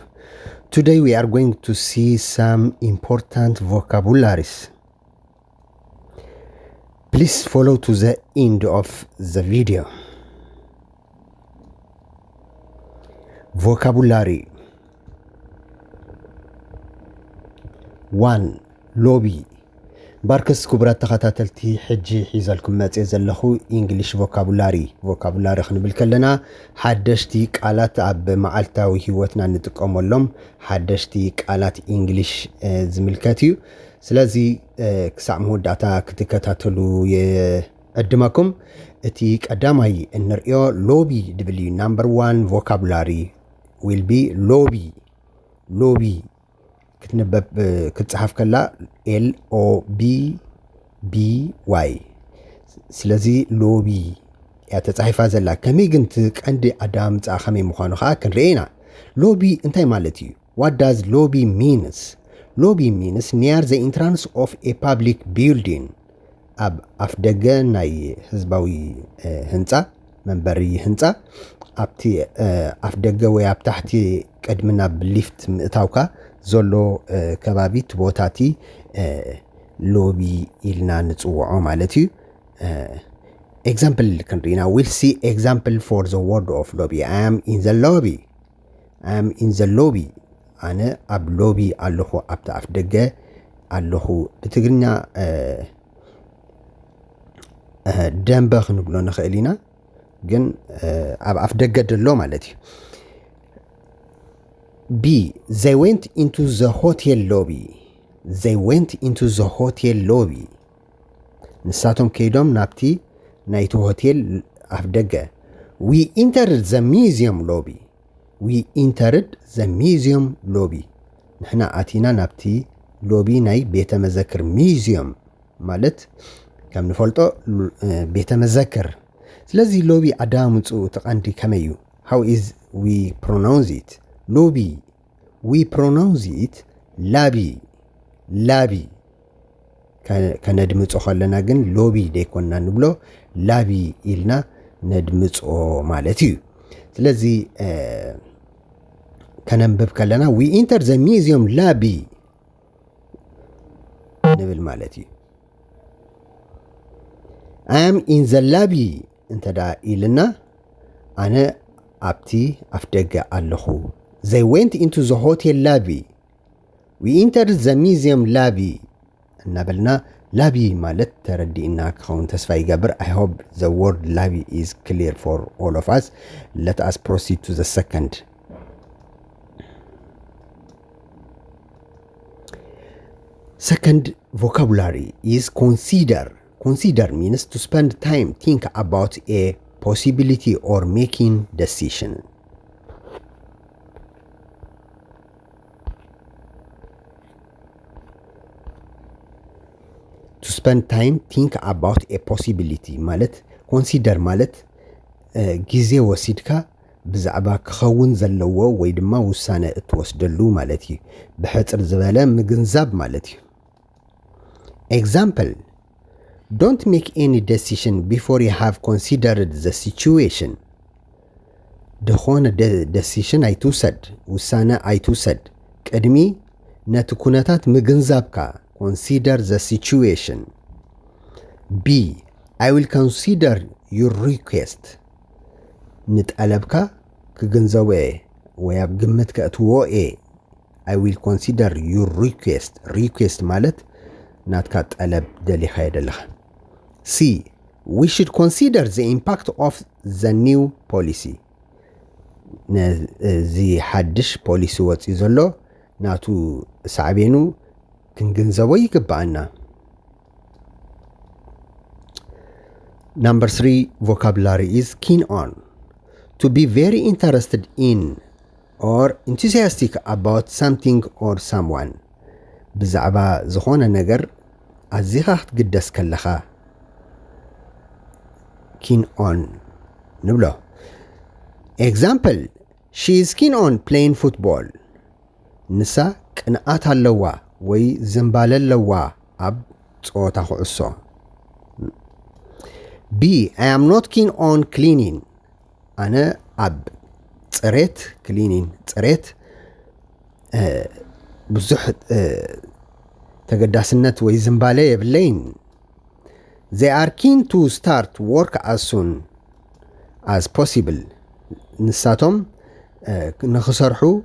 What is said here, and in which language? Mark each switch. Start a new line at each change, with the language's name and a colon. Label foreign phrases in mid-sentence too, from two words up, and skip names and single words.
English: Today we are going to see some important vocabularies. Please follow to the end of the video. Vocabulary 1. Lobby.
Tigrinya: ባርክስ ክቡራት ተኸታተልቲ ሕጂ ሒዛልኩም መጽእ ዘለኹ
English: English vocabulary
Tigrinya: ክንብል ከለና ሓደሽቲ ቃላት ኣብ መዓልታዊ ህይወትና ንጥቀመሎም ሓደሽቲ ቃላት ኢንግሊሽ ዝምልከት እዩ። ስለዚ ክሳዕ መወዳእታ ክትከታተሉ የዕድመኩም። እቲ ቀዳማይ እንሪኦ ሎቢ ድብል እዩ።
English: number 1 vocabulary will be
Tigrinya: ሎቢ ክትነበብ ክትጽሓፍ ከላ LOBBY ስለዚ ሎቢ ያ ተጻሒፋ ዘላ ከመይ ግን ቀንዲ ኣዳምጻ ከመይ ምዃኑ ከዓ ክንርኢና። ሎቢ እንታይ ማለት እዩ?
English: What does lobby means? Lobby means near the entrance of a public building.
Tigrinya: ኣብ ኣፍ ደገ ናይ ህዝባዊ ህንጻ መንበሪ ህንጻ ኣብቲ ኣፍ ደገ ወይ ኣብ ታሕቲ ቅድሚ ናብ ሊፍት ምእታውካ ዘሎ ከባቢት ቦታቲ ሎቢ ኢልና ንጽውዖ ማለት እዩ። ኤግዛምፕል ክንርኢና
English: we'll see example for the word of lobby. I am in the lobby
Tigrinya: ኣነ ኣብ ሎቢ ኣለኹ ኣብቲ ኣፍ ደገ ኣለኹ። ብትግርኛ ደንበ ክንብሎ ንኽእል ኢና ግን ኣብ ኣፍ ደገ ደሎ ማለት እዩ። B.
English: They went into the hotel lobby.
Tigrinya: ንሳቶም ከይዶም ናብቲ ናይቲ ሆቴል ኣፍ ደገ።
English: We entered the museum lobby.
Tigrinya: ንሕና ኣቲና ናብቲ ሎቢ ናይ ቤተ መዘክር ሚዚየም ማለት ከም ንፈልጦ ቤተ መዘክር። ስለዚ ሎቢ ኣዳምፁ ተቐንዲ ከመይ እዩ?
English: How is we pronounce it?
Tigrinya: ሎቢ
English: we pronounce it
Tigrinya: ላቢ ከነድምጾ ከለና ግን ሎቢ ደይኮንና ንብሎ ላቢ ኢልና ነድምጾ ማለት እዩ። ስለዚ ከነንብብ ከለና
English: we enter the museum lobby
Tigrinya: ንብል ማለት እዩ።
English: I am in the lobby
Tigrinya: እንተዳ ኢልና ኣነ ኣብቲ ኣፍ ደገ ኣለኹ።
English: They went into the hotel lobby. We entered the museum lobby.
Tigrinya: እናበልና ላቢ ማለት ተረዲእና ክኸውን ተስፋ ይገብር።
English: I hope the word lobby is clear for all of us. Let us proceed to the second. Second vocabulary is consider. Consider means to spend time, think about a possibility or making decision. To spend time, think about a possibility
Tigrinya: ማለት ኮንሲደር ማለት ጊዜ ወሲድካ ብዛዕባ ክኸውን ዘለዎ ወይ ድማ ውሳነ እትወስደሉ ማለት እዩ። ብሕፅር ዝበለ ምግንዛብ ማለት እዩ።
English: Example, don't make any decision before you have considered the situation.
Tigrinya: ድኾነ decision ኣይትውሰድ፣ ውሳነ ኣይትውሰድ ቅድሚ ነቲ ኩነታት ምግንዛብካ
English: consider the situation. B. I will consider your request.
Tigrinya: ንጠለብካ ክግንዘቦ ወይ ኣብ ግምት ከእትዎ
English: I will consider your request
Tigrinya: ማለት ናትካ ጠለብ ደሊኻ የደለኻ። C.
English: We should consider the impact of the new policy.
Tigrinya: ነዚ ሓድሽ ፖሊሲ ወፂኡ ዘሎ ናቱ ሳዕቤኑ ክንግንዘቦ ይግባአና።
English: Number 3 vocabulary is keen on. To be very interested in or enthusiastic about something or someone
Tigrinya: ብዛዕባ ዝኾነ ነገር ኣዚኻ ክትግደስ ከለኻ
English: keen on ንብሎ example she is keen on playing football
Tigrinya: ንሳ ቅንኣት ኣለዋ ወይ ዝምባለ ኣለዋ ኣብ ጾታ ኩዕሶ
English: B I am not keen on cleaning
Tigrinya: ኣነ ኣብ ጽሬት cleaning ጽሬት ብዙሕ ተገዳስነት ወይ ዝምባለ የብለይን
English: They are keen to start work as soon as possible
Tigrinya: ንሳቶም ንኽሰርሑ